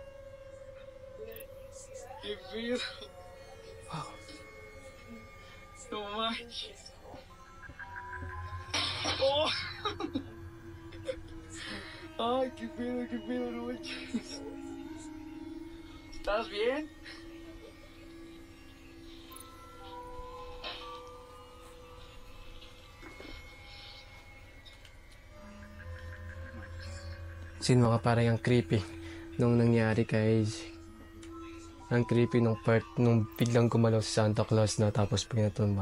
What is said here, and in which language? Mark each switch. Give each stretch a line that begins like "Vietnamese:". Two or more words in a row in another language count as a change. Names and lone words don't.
Spanish: ¿Qué pedo? No manches. Oh. Ay, qué pedo, no manches. ¿Estás bien?
Filipino: Sino ka parang ang creepy nung nangyari kay ang creepy nung part nung biglang gumalaw si Santa Claus na tapos pinatumba.